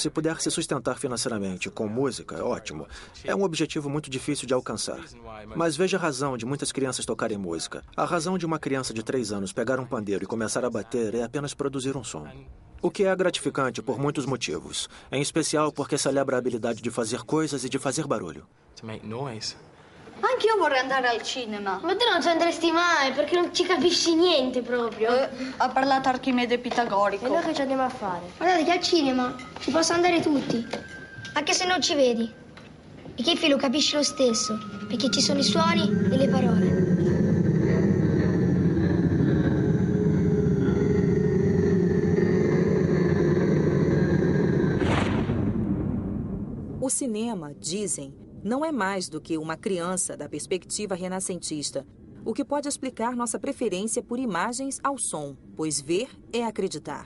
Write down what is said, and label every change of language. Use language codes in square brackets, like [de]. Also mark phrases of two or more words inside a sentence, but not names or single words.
[pt] Se puder se sustentar financeiramente com música, é ótimo. É um objetivo muito difícil de alcançar. Mas veja a razão de muitas crianças tocarem música. A razão de uma criança de 3 anos pegar um pandeiro e começar a bater é apenas produzir um som. O que é gratificante por muitos motivos, em especial porque celebra a habilidade de fazer coisas e de fazer barulho. [it] Anche io vorrei andare al cinema. Ma te non ci andresti mai, perché non ci capisci niente proprio. Ha parlato Archimede Pitagorico. E noi che ci andiamo a fare? Guardate che al cinema ci possono andare tutti, anche se non ci vedi. E che lo capisci lo stesso, perché ci sono i suoni e le parole. [pt] O cinema, dizem, não é mais do que uma criança da perspectiva renascentista, o que pode explicar nossa preferência por imagens ao som, pois ver é acreditar.